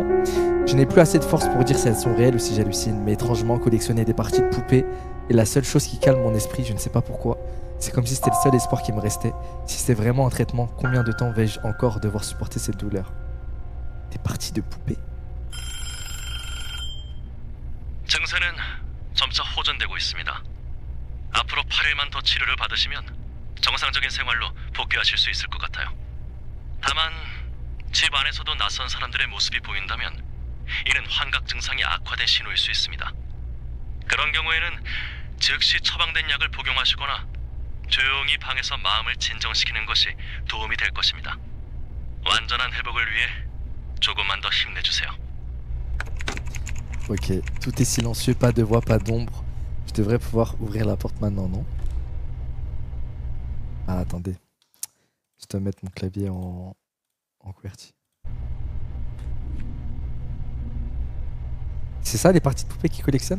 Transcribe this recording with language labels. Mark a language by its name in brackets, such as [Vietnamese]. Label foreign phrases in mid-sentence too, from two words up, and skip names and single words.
[French] Je n'ai plus assez de force pour dire si elles sont réelles ou si j'hallucine, mais étrangement, collectionner des parties de poupées est la seule chose qui calme mon esprit, je ne sais pas pourquoi. C'est comme si c'était le seul espoir qui me restait. Si c'est vraiment un traitement, combien de temps vais-je encore devoir supporter cette douleur? Des parties de poupées? [Korean] 증세는 점차 호전되고 있습니다. 앞으로 8일만 더 치료를 받으시면 정상적인 생활로 복귀하실 수 있을 것 같아요. 다만 집 안에서도 낯선 사람들의 모습이 보인다면 이는 환각 증상이 악화된 신호일 수 있습니다. 그런 경우에는 즉시 처방된 약을 복용하시거나 조용히 방에서 마음을 진정시키는 것이 도움이 될 것입니다. 완전한 회복을 위해 조금만 더 힘내주세요. [French] Ok, tout est silencieux, pas de voix, pas d'ombre. Je devrais pouvoir ouvrir la porte maintenant, non? Ah, attendez. Je dois mettre mon clavier en QWERTY. C'est ça les parties de poupées qui collectionnent?